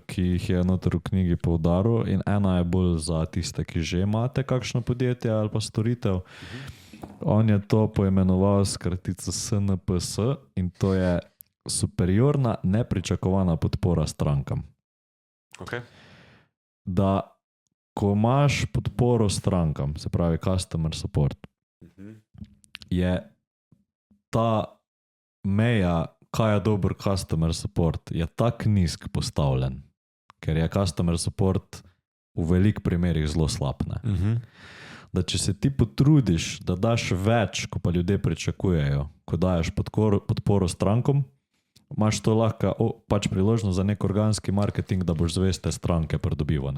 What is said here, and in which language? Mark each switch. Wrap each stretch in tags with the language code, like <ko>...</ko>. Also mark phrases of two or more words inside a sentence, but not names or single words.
<sl>ki jih je noter v knjigi poudaril, in ena je bolj za tiste, ki že imate kakšno podjetje ali pa storitev. On je to poimenoval s kratico SNPS in to je superiorna nepričakovana podpora strankam. Okay. Da ko imaš podporo strankam, se pravi</sl> <en>customer support,</en> <sl>je ta meja, kaj je dober</sl> <en>customer support,</en> <sl>je tak nizk postavljen, ker je</sl> <en>customer support</en> <sl>v velik primerih zelo slab. Da če se ti potrudiš, da daš več, ko pa ljudje pričakujejo, ko daješ podporo strankom, imaš to lahko pač priložnost za nek organski marketing, da boš zveste stranke pridobivane.</sl>